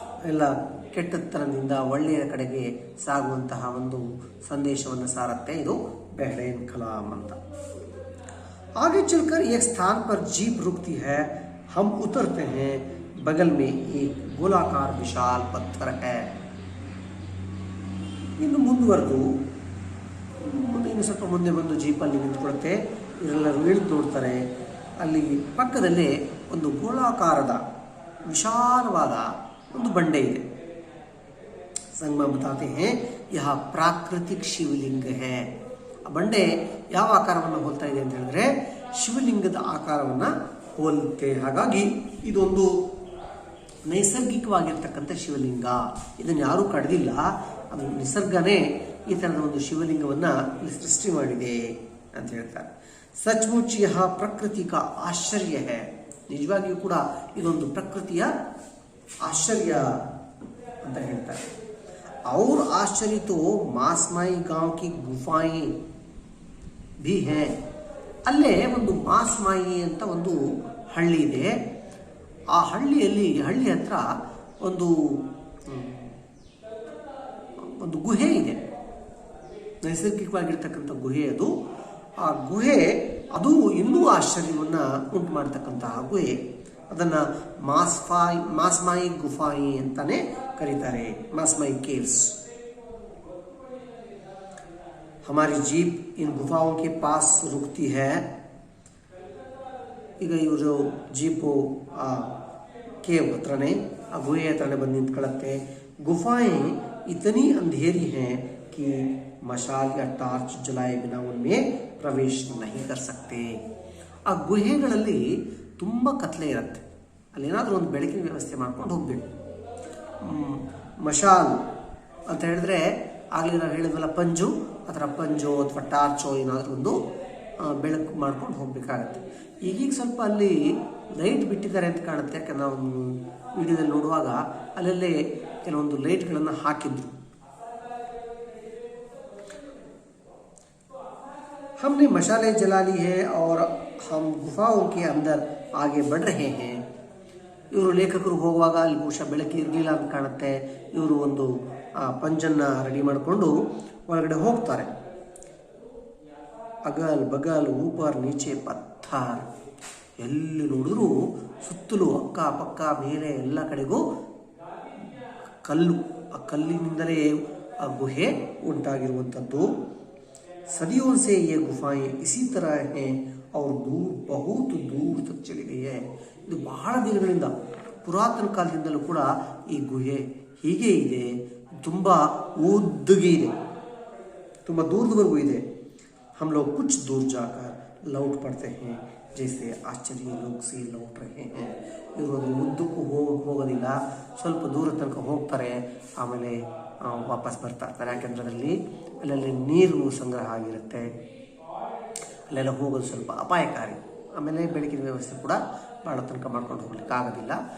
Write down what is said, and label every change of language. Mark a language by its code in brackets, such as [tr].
[kn] ಎಲ್ಲ ಕೆಟ್ಟತನದಿಂದ ಒಳ್ಳೆಯ ಕಡೆಗೆ ಸಾಗುವಂತಹ ಒಂದು ಸಂದೇಶವನ್ನು ಸಾರುತ್ತೆ ಇದು बेहड़ेन खलाम ಅಂತ. [hi] आगे चलकर एक स्थान पर जीप रुकती है, हम उतरते हैं, बगल में एक गोलाकार विशाल पत्थर है. [kn] ಇನ್ನು ಮುಂದುವರೆದು ಇನ್ನು ಸ್ವಲ್ಪ ಮುಂದೆ ಬಂದು ಜೀಪಲ್ಲಿ ನಿಂತ್ಕೊಳುತ್ತೆ. ಇವರೆಲ್ಲರೂ ಇಳಿದು ನೋಡ್ತಾರೆ. ಅಲ್ಲಿ ಪಕ್ಕದಲ್ಲೇ ಒಂದು ಗೋಳಾಕಾರದ ವಿಶಾಲವಾದ ಒಂದು ಬಂಡೆ ಇದೆ. [hi] ಸಂಗಮ बताते हैं यह प्राकृतिक शिवलिंग है. [kn] ಆ ಬಂಡೆ ಯಾವ ಆಕಾರವನ್ನು ಹೋಲ್ತಾ ಇದೆ ಅಂತ ಹೇಳಿದ್ರೆ ಶಿವಲಿಂಗದ ಆಕಾರವನ್ನು ಹೋಲುತ್ತೆ. ಹಾಗಾಗಿ ಇದೊಂದು ನೈಸರ್ಗಿಕವಾಗಿರ್ತಕ್ಕಂಥ ಶಿವಲಿಂಗ. ಇದನ್ನು ಯಾರೂ ಕಡ್ದಿಲ್ಲ, ಅದು ನಿಸರ್ಗನೇ ಈ ಥರದ ಒಂದು ಶಿವಲಿಂಗವನ್ನು ಸೃಷ್ಟಿ ಮಾಡಿದೆ ಅಂತ ಹೇಳ್ತಾರೆ. [hi] सचमुच यह प्रकृति का आश्चर्य है. [kn] ನಿಜವಾಗಿಯೂ ಕೂಡ ಇದೊಂದು ಪ್ರಕೃತಿಯ ಆಶ್ಚರ್ಯ ಅಂತ ಹೇಳ್ತಾರೆ. [hi] और आश्चर्य तो मासमाई गांव की गुफाएं भी है. [kn] ಅಲ್ಲೇ ಒಂದು ಮಾಸ್ಮಾಯಿ ಅಂತ ಒಂದು ಹಳ್ಳಿ ಇದೆ. ಆ ಹಳ್ಳಿ ಹತ್ರ ಒಂದು ಗುಹೆ ಇದೆ, ನೈಸರ್ಗಿಕವಾಗಿರ್ತಕ್ಕಂಥ ಗುಹೆ ಅದು. ಆ ಗುಹೆ ಅದು ಇನ್ನೂ ಆಶ್ಚರ್ಯವನ್ನು ಉಂಟು ಮಾಡ್ತಕ್ಕಂತಹ ಗುಹೆ. ಅದನ್ನು ಮಾಸ್ಮಾಯಿ ಗುಫಾಯಿ ಅಂತಾನೆ ಕರೀತಾರೆ, ಮಾಸ್ಮಾಯಿ ಕೇವ್ಸ್. [hi] हमारी जीप इन गुफाओं के पास रुकती है. [kn] ಈಗ ಇವರು ಜೀಪು ಆ ಕೇವ್ ಹತ್ರನೇ, ಆ ಗುಹೆ ಹತ್ರನೇ ಬಂದು ನಿಂತ್ಕೊಳ್ಳುತ್ತೆ. [hi] ಗುಫಾएं इतनी अंधेरी हैं कि मशाल या टार्च जलाए बिना उनमें प्रवेश नहीं कर सकते. [kn] ಆ ಗುಹೆಗಳಲ್ಲಿ ತುಂಬ ಕತ್ಲೆ ಇರುತ್ತೆ. ಅಲ್ಲಿ ಏನಾದರೂ ಒಂದು ಬೆಳಕಿನ ವ್ಯವಸ್ಥೆ ಮಾಡ್ಕೊಂಡು ಹೋಗ್ಬೇಕು. ಮಶಾಲ್ ಅಂತ ಹೇಳಿದ್ರೆ ಆಗಲೇ ನಾವು ಹೇಳಿದ್ವಲ್ಲ ಪಂಜು, ಆ ಥರ ಪಂಜು ಅಥವಾ ಟಾರ್ಚೋ ಏನಾದರೂ ಒಂದು ಬೆಳಕು ಮಾಡ್ಕೊಂಡು ಹೋಗ್ಬೇಕಾಗತ್ತೆ. ಈಗೀಗ ಸ್ವಲ್ಪ ಅಲ್ಲಿ ಲೈಟ್ ಬಿಟ್ಟಿದ್ದಾರೆ ಅಂತ ಕಾಣುತ್ತೆ. ಯಾಕಂದ್ರೆ ನಾವು ವಿಡಿಯೋದಲ್ಲಿ ನೋಡುವಾಗ ಅಲ್ಲಲ್ಲೇ ಕೆಲವೊಂದು ಲೈಟ್ಗಳನ್ನು ಹಾಕಿದ್ರು. [hi] हमने मशाले जला ली है और हम गुफाओं के अंदर आगे बढ़ रहे हैं. [kn] ಇವರು ಲೇಖಕರು ಹೋಗುವಾಗ ಅಲ್ಲಿ ಬಹುಶಃ ಬೆಳಕು ಇರಲಿಲ್ಲ ಅಂತ ಕಾಣುತ್ತೆ. ಇವರು ಒಂದು ಪಂಜನ್ನು ರೆಡಿ ಮಾಡಿಕೊಂಡು ಒಳಗಡೆ ಹೋಗ್ತಾರೆ. [hi] ಅಗಲ್ ಬಗಲ್ ಊಪರ್ ನೀಚೆ ಪತ್ಥರ್. [kn] ಎಲ್ಲಿ ನೋಡಿದ್ರು ಸುತ್ತಲೂ ಅಕ್ಕ ಪಕ್ಕ ಮೇಲೆ ಎಲ್ಲ ಕಡೆಗೂ ಕಲ್ಲು. ಆ ಕಲ್ಲಿನಿಂದಲೇ ಆ ಗುಹೆ ಉಂಟಾಗಿರುವಂಥದ್ದು. [hi] सदियों से ये गुफाएं इसी तरह हैं और दूर बहुत दूर तक चली गई है. [kn] ಇದು ಬಹಳ ದಿನಗಳಿಂದ ಪುರಾತನ ಕಾಲದಿಂದಲೂ ಕೂಡ ಈ ಗುಹೆ ಹೀಗೆ ಇದೆ, ತುಂಬ ಉದ್ದಗೆ ಇದೆ, ತುಂಬ ದೂರದವರೆಗೂ ಇದೆ. [hi] हम लोग कुछ दूर जाकर लौट पड़ते हैं जैसे आश्चर्य लोग से लौट रहे हैं. [kn] ಇವರು ಉದ್ದಕ್ಕೂ ಹೋಗೋದಿಲ್ಲ, ಸ್ವಲ್ಪ ದೂರ ತನಕ ಹೋಗ್ತಾರೆ, ಆಮೇಲೆ ವಾಪಸ್ ಬರ್ತಾ ಇರ್ತಾರೆ. ಯಾಕೆಂದರೆ ಅಲ್ಲಲ್ಲಿ ನೀರು ಸಂಗ್ರಹ ಆಗಿರುತ್ತೆ, ಅಲ್ಲೆಲ್ಲ ಹೋಗೋದು ಸ್ವಲ್ಪ ಅಪಾಯಕಾರಿ. ಆಮೇಲೆ ಬೆಳಕಿನ ವ್ಯವಸ್ಥೆ ಕೂಡ ಭಾಳ ತನಕ ಮಾಡ್ಕೊಂಡು ಹೋಗ್ಲಿಕ್ಕೆ ಆಗೋದಿಲ್ಲ.